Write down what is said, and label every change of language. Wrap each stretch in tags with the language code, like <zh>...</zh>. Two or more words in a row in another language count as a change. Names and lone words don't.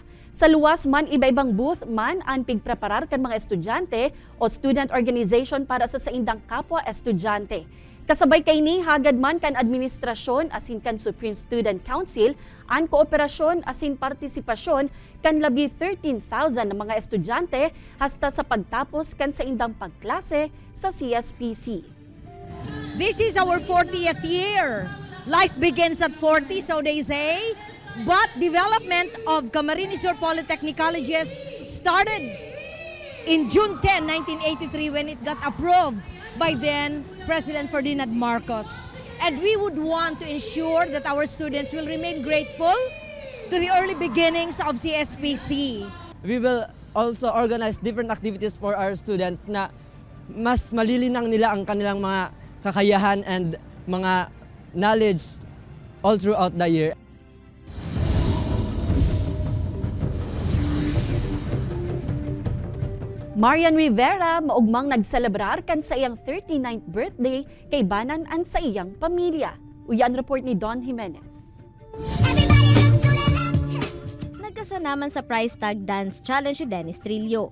<bik>Sa luwas man, iba-ibang booth man ang pigpreparar kan mga estudyante o</bik> <en>student organization</en> <bik>para sa indang kapwa estudyante. Kasabay kay ni hagad man kan administrasyon asin kan Supreme Student Council ang kooperasyon asin partisipasyon kan labi 13,000 na mga estudyante hasta sa pagtapos kan sa indang pagklase sa CSPC.</bik> <en>This is our 40th year. Life begins at 40, so they say. But development of Camarines Sur Polytechnic Colleges started in June 10, 1983 when it got approved by then President Ferdinand Marcos. And we would want to ensure that our students will remain grateful to the early beginnings of CSPC. We will also organize different activities for our students</en> <tl>na mas malilinang nila ang kanilang mga kakayahan</tl> <en>and mga knowledge all throughout the year.</en> <bik>Marian Rivera maugmang nagselebrar kan sa iyang 39th birthday kay banan an sa iyang pamilya. Uyan report ni Don Jimenez. Nagkasanaman sa price tag dance challenge si Dennis Trillo.</bik>